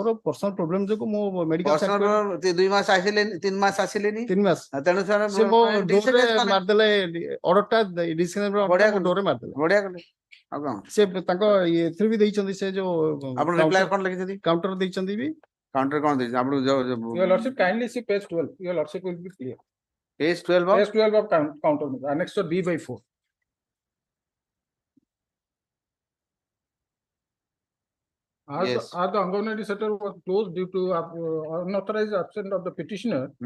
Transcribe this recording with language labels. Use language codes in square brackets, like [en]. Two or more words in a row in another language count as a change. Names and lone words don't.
[or] ମୋର [en] personal problem [or] ଯୋଗୁ ମୁଁ ମେଡିକାଲ 2 ମାସ ଆସିଲେନି 3 ମାସ ଆସିଲେନି 3 ମାସ ତେଣୁ ସେ ମୋ ଡୋରରେ ମାରଦେଲେ ଅର୍ଡରଟା ଡିସେମ୍ବର ଡୋରରେ ମାରଦେଲେ ବଢିଆ କଲେ ଆଉ କଣ ସେ ତାଙ୍କ ଏଥିରେ ବି ଦେଇଛନ୍ତି ସେ ଯୋଉ ଆପଣ ରିପ୍ଲାଏ କଣ ଲେଖିଛନ୍ତି କାଉଣ୍ଟର ଦେଇଛନ୍ତି ବି କାଉଣ୍ଟର କଣ ଦେଇଛନ୍ତି ଆପଣ [en] Your lordship kindly see page 12 your lordship will be clear page 12 page 12 of counter annexure B/4 Yes. As the Anganwadi center was closed due to unauthorized absence of the petitioner.